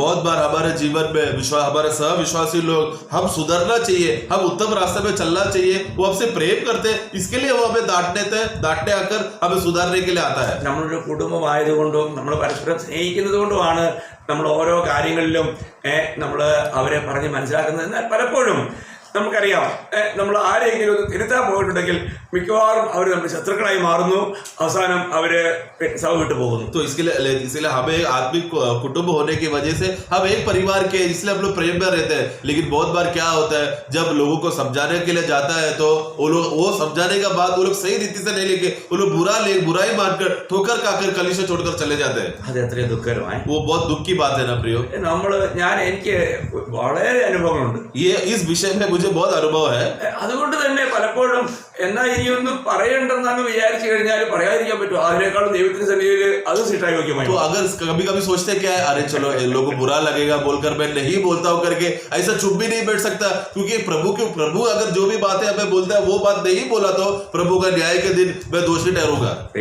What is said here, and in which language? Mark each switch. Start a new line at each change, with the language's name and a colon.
Hindi: बहुत बार हमारे जीवन में हमारे सहविश्वासी लोग, हम सुधरना चाहिए, हम उत्तम रास्ते में चलना चाहिए, वो हमसे प्रेम करते हैं, इसके लिए वो हमें डांटने आकर हमें सुधारने के लिए आता है।
Malayalam: നമ്മളൊരു കുടുംബമായതുകൊണ്ടും നമ്മൾ പരസ്പരം സ്നേഹിക്കുന്നത് കൊണ്ടുമാണ് നമ്മൾ ഓരോ കാര്യങ്ങളിലും നമ്മൾ അവരെ പറഞ്ഞ് മനസ്സിലാക്കുന്നത്. എന്നാൽ പലപ്പോഴും നമുക്കറിയാം, നമ്മൾ ആരെങ്കിലും ഒന്ന് തിരുത്താൻ പോയിട്ടുണ്ടെങ്കിൽ മിക്കവാറും അവർ നമ്മുടെ ശത്രുക്കളായി മാറുന്നു, അവസാനം അവര് സഭ വിട്ടു പോകുന്നു.
Hindi: तो इसलिए हमें आत्मिक कुटुंब होने की वजह से हम एक परिवार के, इसलिए हम लोग प्रेम में रहते हैं। लेकिन बहुत बार क्या होता है, जब लोगों को समझाने के लिए जाता है तो वो समझाने के बाद वो लोग सही रीति से नहीं लेके वो लोग बुराई मानकर ठोकर खाकर कलीसिया छोड़कर चले जाते हैं।
Malayalam: അത് എത്രയും ദുഃഖകരമായി.
Hindi: वो बहुत दुख की बात है ना प्रियो।
Malayalam: എനിക്ക് വളരെ അനുഭവങ്ങളുണ്ട്.
Hindi: ये इस विषय में मुझे बहुत अनुभव है।
Malayalam: അതുകൊണ്ട് തന്നെ പലപ്പോഴും എന്നാ ഇനിയൊന്നും പറയണ്ടെന്നാണ് വിചാരിച്ചു കഴിഞ്ഞാൽ പറയാതിരിക്കാൻ പറ്റും. അതിനേക്കാളും ദൈവത്തിന്റെ സന്നിധിയിൽ അത് ശിക്ഷായോഗ്യമായി.
Hindi: तो अगर कभी चोचते क्या है, अरे चलो लोगों को बुरा लगेगा बोलकर मैं नहीं बोलता हूँ करके ऐसा चुप भी नहीं बैठ सकता, क्योंकि प्रभु अगर जो भी बातें हमें बोलता है वो बात नहीं बोला तो प्रभु का न्याय के दिन मैं दोषी ठहरूंगा।